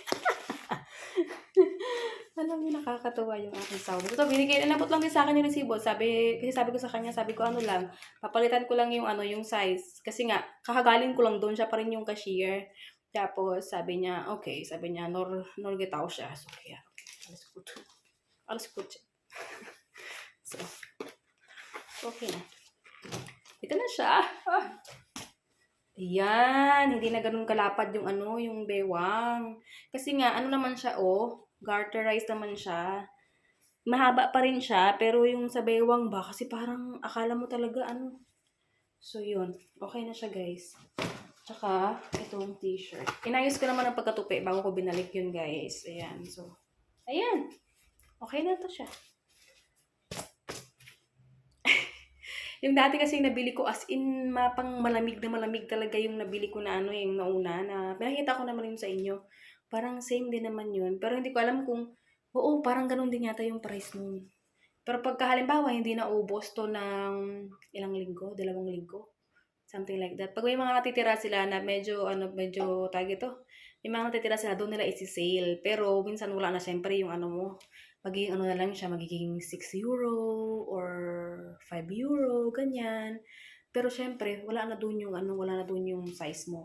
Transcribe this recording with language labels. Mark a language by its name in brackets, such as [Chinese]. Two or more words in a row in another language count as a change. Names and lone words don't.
[Filipino] Alam niyo, nakakatuwa yung aking asawa. Ito, inabot lang din sa akin yung resibo. Kasi sabi ko sa kanya, sabi ko ano lang, papalitan ko lang yung ano, yung size. Kasi nga, kakagaling ko lang doon, siya pa rin yung cashier. Tapos, sabi niya, okay, sabi niya, nor getaw siya. So, kaya, [German] alles gut. Alles gut. So, [Filipino] okay na. Ito na siya. Ayan, hindi na ganun kalapad yung ano, yung bewang. Kasi nga, ano naman siya, garterized naman siya. Mahaba pa rin siya, pero yung sa bewang ba, kasi parang akala mo talaga ano. So, yun. Okay na siya, guys. Tsaka, itong t-shirt. Inayos ko naman ang pagkatupi bago ko binalik yun, guys. Ayan, so, ayan. Okay na to siya. Yung dati kasi nabili ko [English] as in [Filipino] mapang malamig na malamig talaga yung nabili ko na ano yung nauna na pinakita ko naman yun sa inyo. Parang same din naman yun. Pero hindi ko alam kung, parang ganun din yata yung price nun. Pero pagka halimbawa hindi na ubos to ng ilang linggo, 2 linggo. [English] Something like that. [Filipino] Pag may mga natitira sila na medyo tag ito, may mga natitira sila doon nila isi-sale. Pero minsan wala na syempre yung ano mo, magiging ano na lang siya, magiging 6 euro or 5 euro, ganyan. Pero syempre, wala na doon yung size mo.